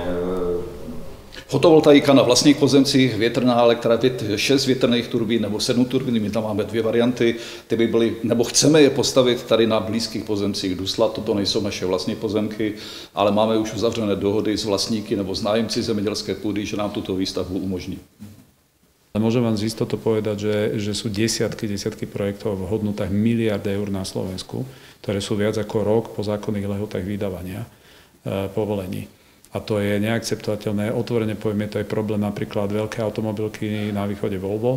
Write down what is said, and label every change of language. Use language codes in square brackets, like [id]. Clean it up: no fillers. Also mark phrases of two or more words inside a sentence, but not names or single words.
[cs] Fotovoltaika na vlastních pozemcích, větrná elektrárna, 6 větrných turbín nebo 7 turbín, my tam máme 2 varianty, ty by byly, nebo chceme je postavit tady na blízkých pozemcích Dusla, toto nejsou naše vlastní pozemky, ale máme už uzavřené dohody s vlastníky nebo s nájemci zemědělské půdy, že nám tuto výstavbu umožní. [sk] Môžem vám z istotou povedať, že sú desiatky projektov v hodnotách miliard eur na Slovensku, ktoré sú viac ako rok po zákonných lehotách vydávania povolení. A to je neakceptovateľné. Otvorene poviem, je to aj problém napríklad veľké automobilky na východe Volvo.